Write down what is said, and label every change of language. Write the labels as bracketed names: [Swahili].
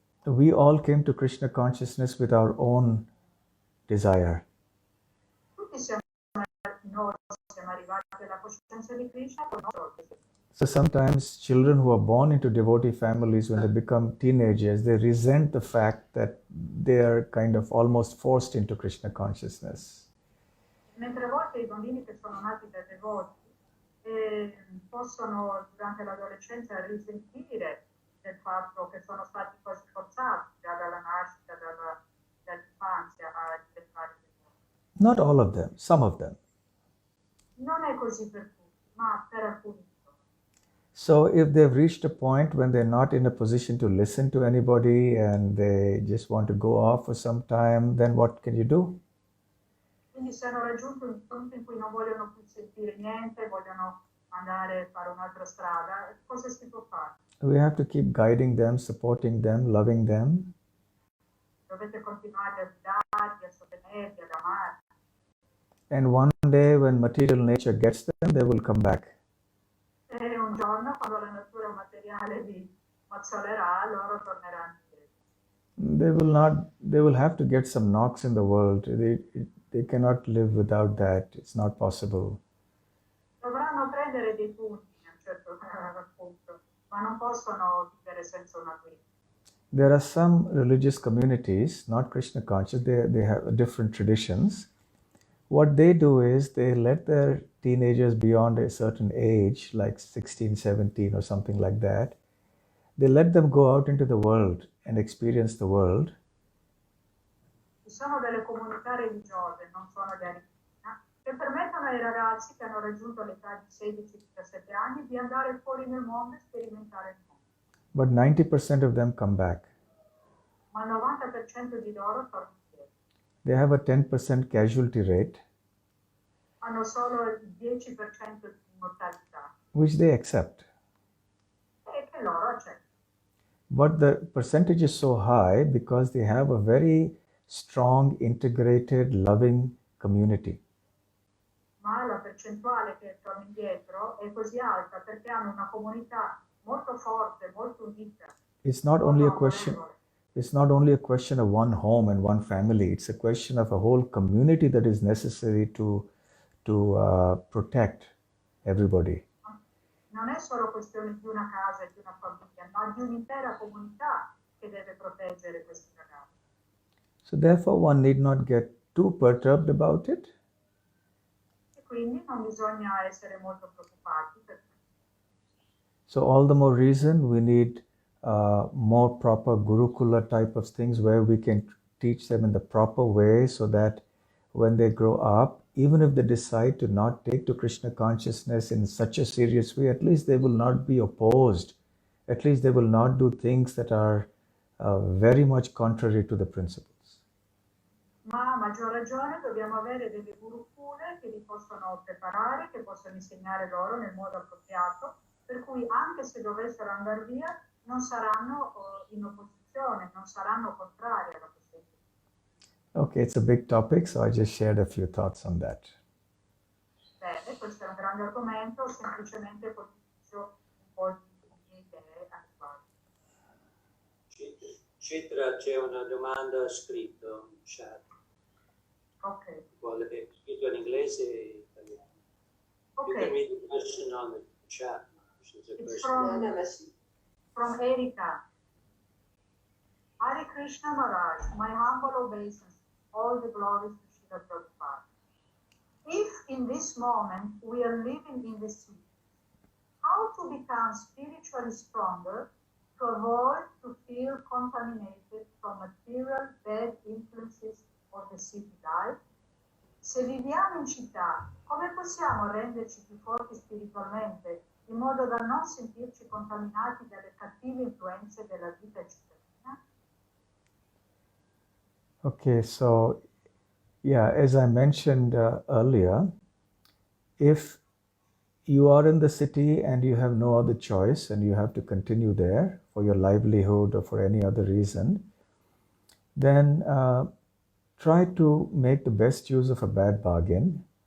[English] We all came to Krishna consciousness with our own desire. [Italian] Tutti noi siamo arrivati alla coscienza di Krishna con il nostro desiderio. [English] So sometimes children who are born into devotee families, when they become teenagers, they resent the fact that they are kind of almost forced into Krishna consciousness. [Italian] Mentre a volte i bambini che sono nati da devoti possono durante l'adolescenza risentire del fatto che sono stati quasi forzati già dalla nascita, dall'infanzia a diventare devoti. [English] Not all of them, some of them. [Italian] Non è così per tutti, ma per alcuni. [English] So if they've reached a point when they're not in a position to listen to anybody and they just want to go off for some time, then what can you do? [Italian] Quindi se hanno raggiunto un punto in cui non vogliono più sentire niente, vogliono andare a fare un'altra strada, cosa si può fare? [English] We have to keep guiding them, supporting them, loving them. [Italian] Dovete continuare a guidarli, a sostenerli, ad amarli. [English] And one day when material nature gets them, they will come back. [Italian] E un giorno, quando la natura materiale li mazzolerà, loro torneranno indietro. [English] They will have to get some knocks in the world. They cannot live without that. It's not possible. [Italian] Dovranno prendere dei punti a un certo punto, ma non possono vivere senza una guida. [English] There are some religious communities, not Krishna conscious, they have different traditions. What they do is they let their teenagers beyond a certain age, like 16, 17 or something like that, they let them go out into the world and experience the world. [Italian] Ci sono delle comunità religiose, non sono di Krishna, che permettono ai ragazzi che hanno raggiunto l'età di 16-17 anni di andare fuori nel mondo e sperimentare il mondo. [English] But 90% of them come back. [Italian] Ma il 90% di loro tornano indietro. [English] They have a 10% casualty rate, [Italian] Hanno solo il 10% di mortalità [English] which they accept. [Italian] e che loro accettano. [English] But the percentage is so high because they have a very strong, integrated, loving community. [Italian] Ma la percentuale che torna indietro è così alta perché hanno una comunità molto forte, molto unita. [English] It's not only a [Italian] molto [English] question. [Italian] amorevole. [English] It's not only a question of one home and one family. It's a question of a whole community that is necessary to protect everybody. [Italian] Non è solo questione di una casa e di una famiglia, ma di un'intera comunità che deve proteggere questi ragazzi. [English] So therefore, one need not get too perturbed about it. [Italian] E quindi non bisogna essere molto preoccupati per questo. [English] So all the more reason we need more proper Gurukula type of things where we can teach them in the proper way so that when they grow up, even if they decide to not take to Krishna consciousness in such a serious way, at least they will not be opposed. At least they will not do things that are very much contrary to the principles. [Italian] Ma a maggior ragione dobbiamo avere delle gurukule che li possono preparare, che possono insegnare loro nel modo appropriato, per cui anche se dovessero andare via non saranno in opposizione, non saranno contrari alla questione. [English] Okay, it's a big topic, so I just shared a few thoughts on that. [Italian] Bene, questo è un grande argomento, ho semplicemente condiviso un po' di idee attuali. Citra, c'è una domanda scritta in chat. Ok. Vuole scritto in inglese e italiano. [English] You can read the question on the chat. She's a It's person. from Erika. Hare Krishna Maharaj, my humble obeisance, all the glories to Srila Prabhupada. If in this moment we are living in the city, how to become spiritually stronger to avoid to feel contaminated from material bad influences of the city life? [Italian] Se viviamo in città, come possiamo renderci più forti spiritualmente in modo da non sentirci contaminati dalle cattive influenze della vita cittadina? [English] Okay, so yeah, as I mentioned earlier, if you are in the city and you have no other choice and you have to continue there for your livelihood or for any other reason, then try to make the best use of a bad bargain.